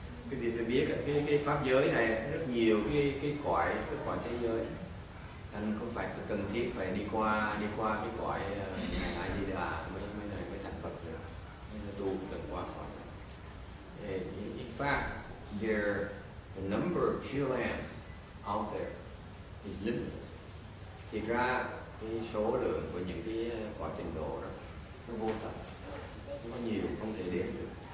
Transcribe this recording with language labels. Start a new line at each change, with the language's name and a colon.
Vietnamese: Quý vị phải biết cái pháp giới này rất nhiều cái cõi thế giới, thành không phải cần thiết phải đi qua cái cõi ngài A Di Đà mới thành Phật được, nên tu cần qua khỏi.
English: In fact, the number of Pure Lands out there is limitless.
Vietnamese: Thì ra cái số lượng của những cái cõi tịnh độ đó nó vô tận, nó có nhiều không thể đếm được.